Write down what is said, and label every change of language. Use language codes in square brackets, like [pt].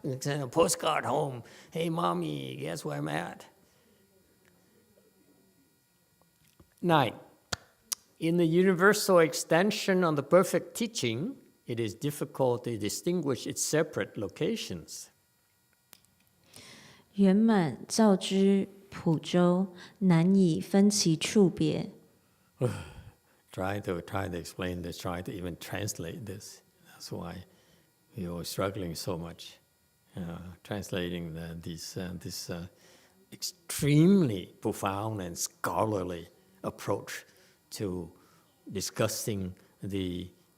[en] Send a postcard home. Hey, Mommy, guess where I'm at? 9. In the universal extension on the perfect teaching, it is difficult to distinguish its separate locations. [zh] 圆满照之普周，难以分其处别。 [en] Try to explain this, try to even translate this. That's why we are struggling so much, translating this extremely profound and scholarly approach to discussing the